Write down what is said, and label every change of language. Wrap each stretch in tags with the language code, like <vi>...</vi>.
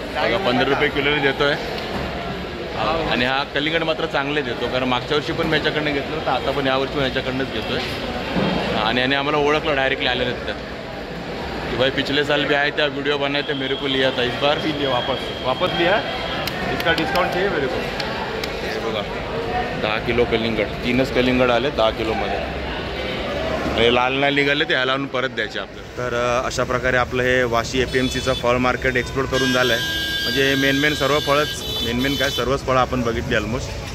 <mr>बघा 15 रुपये किलोने देतो आहे आणि हा कलिंगड मात्र चांगले देतो कारण मागच्या वर्षी पण मी याच्याकडनं घेतलं तर आता पण यावर्षी पण याच्याकडनंच घेतो आहे. आणि याने आम्हाला ओळखलं डायरेक्टली आले तिथं</mr> <hi>कि भाई पिछले साल भी आए थे आप वीडियो बनाए थे मेरे को लिया था इस बार भी लिया वापस लिया इसका डिस्काउंट चाहिए मेरे को.</hi> <mr>हे बघा 10 किलो कलिंगड 3च कलिंगड आले 10 किलोमध्ये आणि लाल नाही निघाले ते ह्याला आणून परत द्यायचे आपल्याला. तर अशा प्रकारे आपलं हे वाशी APMCचं फळ मार्केट एक्सप्लोर करून झालं आहे. म्हणजे मेन सर्व फळंच काय सर्वच फळं आपण बघितली ऑलमोस्ट.</mr>